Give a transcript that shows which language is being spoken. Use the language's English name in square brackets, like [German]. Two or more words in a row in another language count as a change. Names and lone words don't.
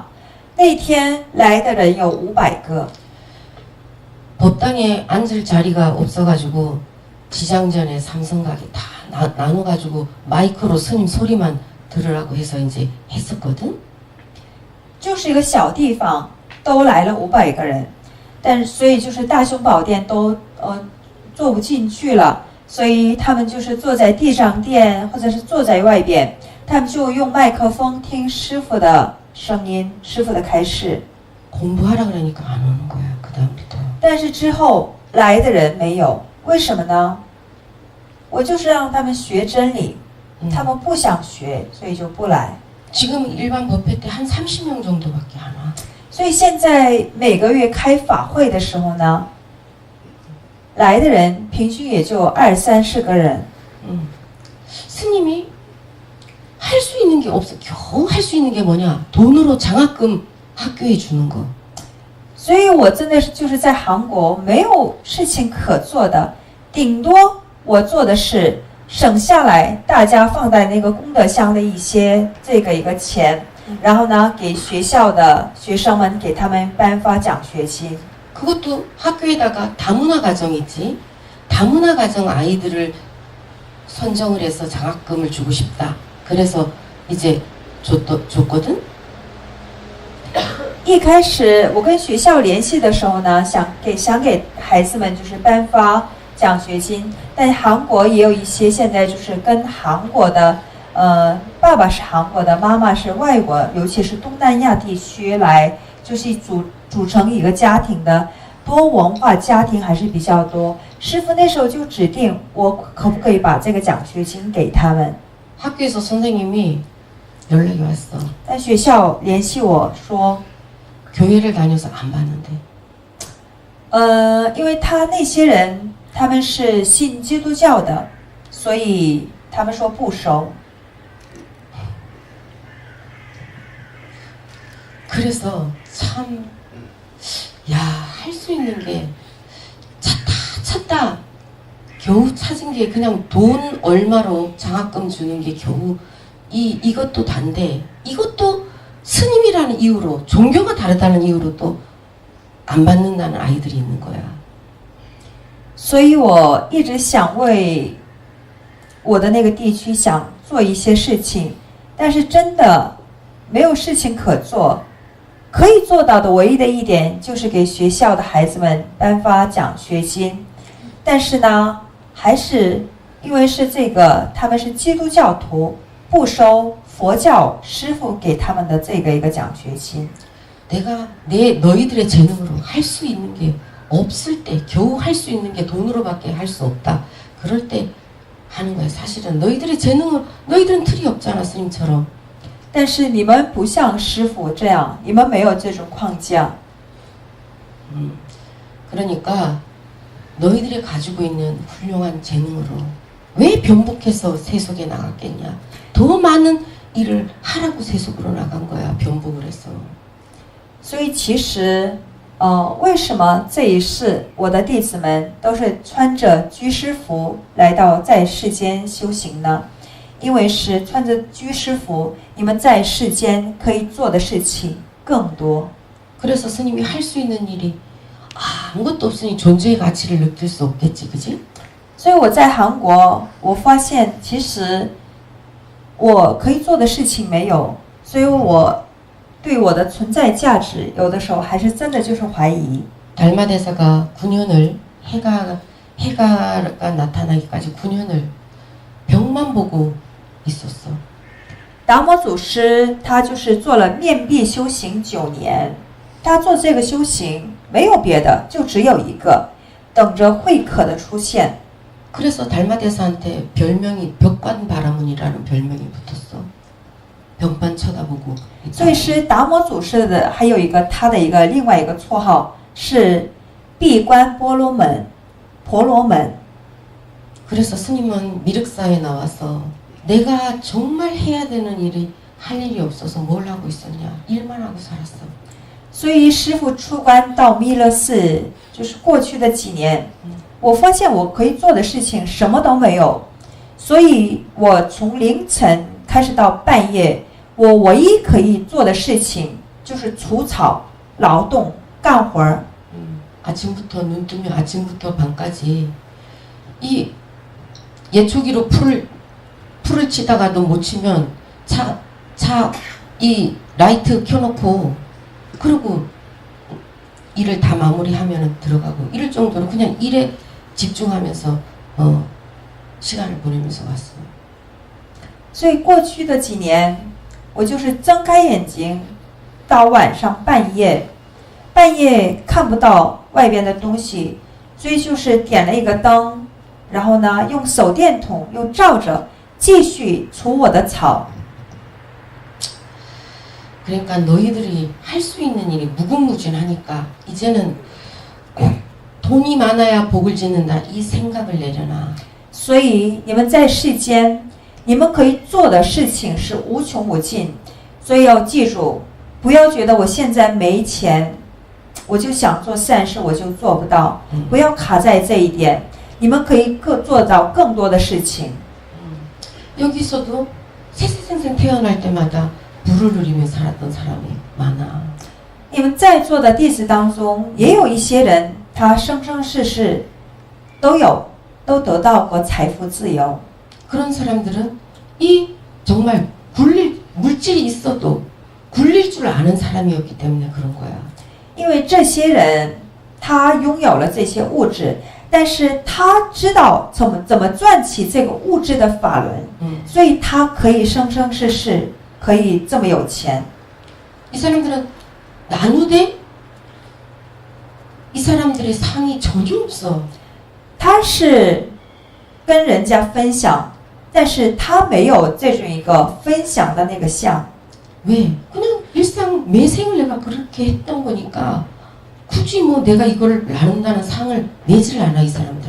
[Chinese] 那天来的人有500个。 [Korean] 법당에 앉을 자리가 없어가지고 지장전에 삼성각에 다 나눠가지고 마이크로 스님 소리만 들으라고 해서 이제 했었거든. [Chinese] 就是一个小地方，都来了500个人，但是所以就是大雄宝殿都坐不进去了，所以他们就是坐在地上殿，或者是坐在外边，他们就用麦克风听师傅的声音，师傅的开示。 [Korean] 공부하라 그러니까 안 오는 거야. 그다음부터. [Chinese] 但是之后来的人没有，为什么呢？我就是让他们学真理，他们不想学，所以就不来。 [Korean] 지금 일반 법회 때 한 30명 정도밖에 안 와. [Chinese] 所以现在每个月开法会的时候呢，来的人平均也就20-30个人。 [Korean] 스님이 할 수 있는 게 없어. 겨우 할 수 있는 게 뭐냐? 돈으로 장학금 학교에 주는 거. [Chinese] 所以我真的是就是在韩国没有事情可做的，顶多我做的是省下来大家放在那个功德箱的一些这个一个钱，然后呢给学校的学生们给他们颁发奖学金。 [Korean] 그것도 학교에다가 다문화 가정이지. 다문화 가정 아이들을 선정을 해서 장학금을 주고 싶다. 그래서 이제 줬거든. [Chinese] 一开始我跟学校联系的时候呢，想给孩子们就是颁发奖学金，但韩国也有一些现在就是跟韩国的爸爸是韩国的，妈妈是外国，尤其是东南亚地区来就是组成一个家庭的多文化家庭还是比较多。师傅那时候就指定我可不可以把这个奖学金给他们。 [Korean] 학교에서 선생님이 연락이 왔어. [Chinese] 但学校联系我说， [Korean] 교회를 다녀서 안 받는데. [Chinese] 因为他那些人他们是信基督教的，所以他们说不收。 [Korean] 그래서 참, 야, 할 수 있는 게 찾다 겨우 찾은 게 그냥 돈 얼마로 장학금 주는 게 겨우 이것도 단데 이것도 스님이라는 이유로 종교가 다르다는 이유로 또 안 받는다는 아이들이 있는 거야. [Chinese] 所以我一直想为我的那个地区想做一些事情，但是真的没有事情可做。可以做到的唯一的一点就是给学校的孩子们颁发奖学金，但是呢，还是因为是这个他们是基督教徒，不收佛教师傅给他们的这个一个奖学金。 [Korean] 내가 너희들의 재능으로 할 수 있는 게 없을 때 겨우 할 수 있는 게 돈으로밖에 할 수 없다. 그럴 때 하는 거야. 사실은 너희들의 재능을 너희들은 틀이 없잖아 스님처럼. [Chinese] 但是你们不像师傅这样，你们没有这种框架。 [Korean] 그러니까 너희들이 가지고 있는 훌륭한 재능으로 왜 변복해서 세속에 나갔겠냐. 더 많은 일을 하라고 세속으로 나간 거야. 변복을 해서. [Chinese] 所以其实，为什么这一世我的弟子们都是穿着居士服来到在世间修行呢？因为是穿着居士服，你们在世间可以做的事情更多。 [Korean] 그래서 스님이 할 수 있는 일이 아무것도 없으니 존재의 가치를 느낄 수 없겠지, 그지? [Chinese] 所以我在韩国，我发现其实我可以做的事情没有，所以我对我的存在价值有的时候还是真的就是怀疑。 [Korean] 달마대사가 9년을 해가 나타나기까지 9년을 병만 보고 있었어. [Chinese] 达摩祖师他就是做了面壁修行9年，他做这个修行没有别的，就只有一个，等着慧可的出现。 [Korean] 그래서 달마대사한테 별명이 벽관바라문이라는 별명이 붙었어. 벽만 쳐다보고. [Chinese] 所以是达摩祖师的还有一个他的一个另外一个绰号是闭关波罗门，婆罗门。 [Korean] 그래서 스님은 미륵사에 나와서 내가 정말 해야 되는 일이 할 일이 없어서 뭘 하고 있었냐. 일만 하고 살았어. [Chinese] 所以师父出关到弥勒寺，就是过去的几年，我发现我可以做的事情什么都没有，所以我从凌晨开始到半夜，我唯一可以做的事情就是除草、劳动、干活儿。 [Korean] 아침부터 눈 뜨면 아침부터 밤까지 이 예초기로 풀을 치다가도 못 치면 이 라이트 켜놓고 그리고 일을 다 마무리하면 들어가고 이럴 정도로 그냥 일에 집중하면서 시간을 보내면서 왔어. [Chinese] 所以过去的几年，我就是睁开眼睛，到晚上半夜看不到外边的东西，所以就是点了一个灯，然后呢用手电筒又照着，继续除我的草。 [Korean] 그러니까 너희들이 할 수 있는 일이 무궁무진하니까 이제는 꼭 돈이 많아야 복을 짓는다 이 생각을 내려놔. [Chinese] 所以你们在世间， 你们可以做的事情是无穷无尽，所以要记住，不要觉得我现在没钱，我就想做善事，我就做不到，不要卡在这一点。你们可以做到更多的事情。 [Korean] 여기서도 세세생생 태어날 때마다 불을 누리며 살았던 사람이 많아. [Chinese] 你们在座的弟子当中，也有一些人，他生生世世都得到过财富自由。 [Korean] 그런 사람들은 이 정말 물질이 있어도 굴릴 줄 아는 사람이었기 때문에 그런 거야. [Chinese] 因为这些人，他拥有了这些物质，但是他知道怎么赚起这个物质的法轮，所以他可以生生世世可以这么有钱。 [Korean] 이 사람들은 나누되 이 사람들의 상이 전혀 없어. [Chinese] 他是跟人家分享，但是他没有这种一个分享的那个相。 [Korean] 왜? 그냥 일상 매생을 내가 그렇게 했던 거니까 굳이 뭐 내가 이걸 나눈다는 상을 내질 않아 이 사람들은.